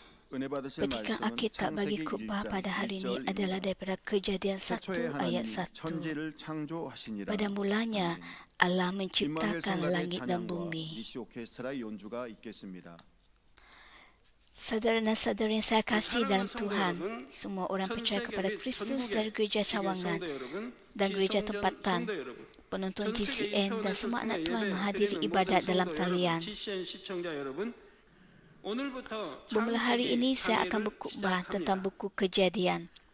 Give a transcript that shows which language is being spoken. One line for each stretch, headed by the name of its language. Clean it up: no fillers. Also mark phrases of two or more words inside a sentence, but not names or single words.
Korean: 은혜 받으실
Malay: Petikan
Korean: 말씀은
Malay: Alkitab bagi
Korean: 창세기
Malay: khutbah
Korean: 1장
Malay: pada hari ini
Korean: 1절입니다.
Malay: adalah daripada Kejadian 1
Korean: 태초에
Malay: ayat
Korean: 하나님이 1. 천지를 창조하시니라.
Malay: Pada mulanya
Korean: 아멘.
Malay: Allah
Korean: 임마누엘
Malay: menciptakan
Korean: 성가대
Malay: langit dan
Korean: 찬양과
Malay: bumi.
Korean: 니시 오케스트라의 연주가 있겠습니다.
Malay: Saudara dan saudari yang saya kasih dalam Tuhan, semua orang percaya kepada Kristus dari gereja Cawangan dan gereja tempatan, penonton GCN dan semua anak Tuhan menghadiri ibadat dalam talian. Bermula hari ini saya akan berkhutbah tentang buku Kejadian.